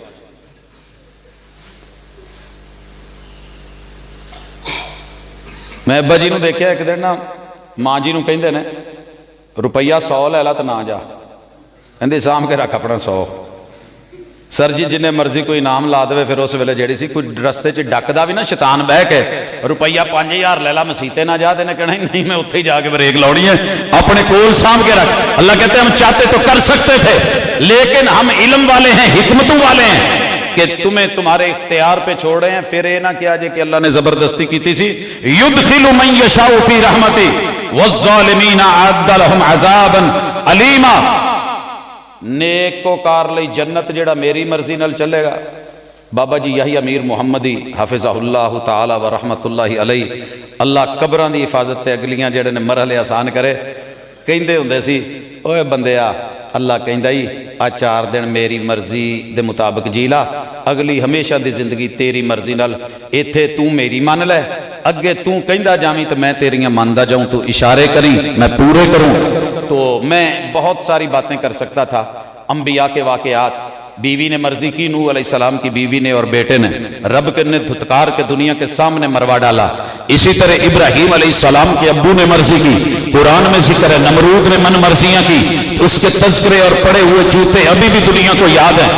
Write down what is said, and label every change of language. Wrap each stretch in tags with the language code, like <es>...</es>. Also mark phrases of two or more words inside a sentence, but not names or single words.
<pa>ਮੈਂ ਅੱਬਾ ਜੀ ਨੂੰ ਦੇਖਿਆ ਇੱਕ ਦਿਨ ਨਾ, ਮਾਂ ਜੀ ਨੂੰ ਕਹਿੰਦੇ ਨੇ ਰੁਪਿਆ 100 ਲੈ ਲਾ ਤੇ ਨਾ ਜਾ, ਕਹਿੰਦੇ ਸਾਂਭ ਕੇ ਰੱਖ ਆਪਣਾ 100। ਸਰ ਜੀ ਜਿਨ੍ਹੇਂ ਮਰਜ਼ੀ ਕੋਈ ਇਨਾਮ ਲਾ ਦੇ, ਫਿਰ ਉਸ ਵੇਲੇ ਜਿਹੜੀ ਸੀ ਕੋਈ ਰਸਤੇ ਚ ਡੱਕਦਾ ਭੀ ਨਾ ਸ਼ੈਤਾਨ ਬਹਿ ਕੇ, ਰੁਪਿਆ 5000 ਲੈ ਲਾ ਮਸੀਤੇ ਨਾ ਜਾ, ਤੈਨੇ ਕਹਿਣਾ ਨਹੀਂ ਮੈਂ ਉੱਥੇ ਹੀ ਜਾਕੇ ਬ੍ਰੇਕ ਲਾਉਣੀ ਹੈ, ਆਪਣੇ ਕੋਲ ਸਾਂਭ ਕੇ ਰੱਖ।</pa> <hi>अल्लाह कहते हैं हम चाहते तो कर सकते थे, लेकिन हम इल्म वाले हैं, हिकमतों वाले हैं कि तुम्हें तुम्हारे इख्तियार पे छोड़ रहे हैं।</hi> <pa>ਫਿਰ ਯੇ ਨਾ ਕਿਆ ਜੇ ਕਿ ਅੱਲ੍ਹਾ ਨੇ ਜ਼ਬਰਦਸਤੀ ਕੀ ਸੀ,</pa> <ar>يدخل من يشاء في رحمته والظالمين أعد لهم عذابا أليما.</ar> <pa>ਨੇਕੋਕਾਰ ਲਈ ਜੰਨਤ ਜਿਹੜਾ ਮੇਰੀ ਮਰਜ਼ੀ ਨਾਲ ਚੱਲੇਗਾ। ਬਾਬਾ ਜੀ ਯਹੀ ਅਮੀਰ ਮੁਹੰਮਦੀ</pa> <ar>حفظه الله تعالى و رحمة الله عليه,</ar> <pa>ਅੱਲ੍ਹਾ ਕਬਰਾਂ ਦੀ ਹਿਫ਼ਾਜ਼ਤ ਤੇ ਅਗਲੀਆਂ ਜਿਹੜੇ ਨੇ ਮਰਹਲੇ ਆਸਾਨ ਕਰੇ, ਕਹਿੰਦੇ ਹੁੰਦੇ ਸੀ, ਓਏ ਬੰਦਿਆ ਅੱਲ੍ਹਾ ਕਹਿੰਦਾ ਹੀ ਆ 4 ਦਿਨ ਮੇਰੀ ਮਰਜ਼ੀ ਦੇ ਮੁਤਾਬਿਕ ਜੀ ਲਾ, ਅਗਲੀ ਹਮੇਸ਼ਾ ਦੀ ਜ਼ਿੰਦਗੀ ਤੇਰੀ ਮਰਜ਼ੀ ਨਾਲ। ਇੱਥੇ ਤੂੰ ਮੇਰੀ ਮੰਨ ਲੈ, ਅੱਗੇ ਤੂੰ ਕਹਿੰਦਾ ਜਾਵੀਂ ਤੋ ਮੈਂ ਤੇਰੀਆਂ ਮੰਨਦਾ ਜਾਊਂ, ਤੂੰ ਇਸ਼ਾਰੇ ਕਰੀਂ ਮੈਂ ਪੂਰੇ ਕਰੂੰ।</pa> <hi>तो मैं बहुत सारी बातें कर सकता था, अंबिया के वाकयात, बीवी ने मर्जी की, नूह अलैहिस्सलाम की बीवी ने और बेटे ने रब के ने धुतकार के दुनिया के सामने मरवा डाला। इसी तरह इब्राहीम अलैहिस्सलाम के अब्बू ने मर्जी की, कुरान में जिक्र है नमरूद ने मन मर्जियां की, तो उसके तज़किरे और पड़े हुए जूते अभी भी दुनिया को याद है।</hi>